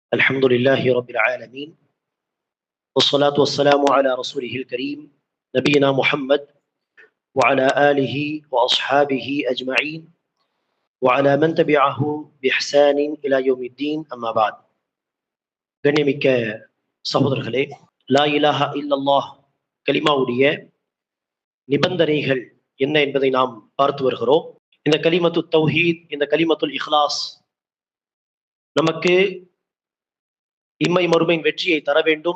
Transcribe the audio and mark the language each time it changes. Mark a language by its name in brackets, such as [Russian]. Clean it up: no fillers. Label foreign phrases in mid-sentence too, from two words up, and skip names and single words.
[Arabic] الحمد لله رب العالمين والصلاة والسلام على رسوله الكريم نبينا محمد وعلى آله وأصحابه أجمعين وعلى من تبعه بإحسان إلى يوم الدين أما بعد [Tamil] கண்ணியமிக்க சகோதரர்களே, [Arabic] لا إله إلا الله [Tamil] கலிமாவுடைய நிபந்தனைகள் என்ன என்பதை நாம் பார்த்து வருகிறோம். இந்த [Arabic] كلمة التوحيد, [Tamil] இந்த [Arabic] كلمة الإخلاص [Tamil] நமக்கு இம்மை மறுமையின் வெற்றியை தர வேண்டும்.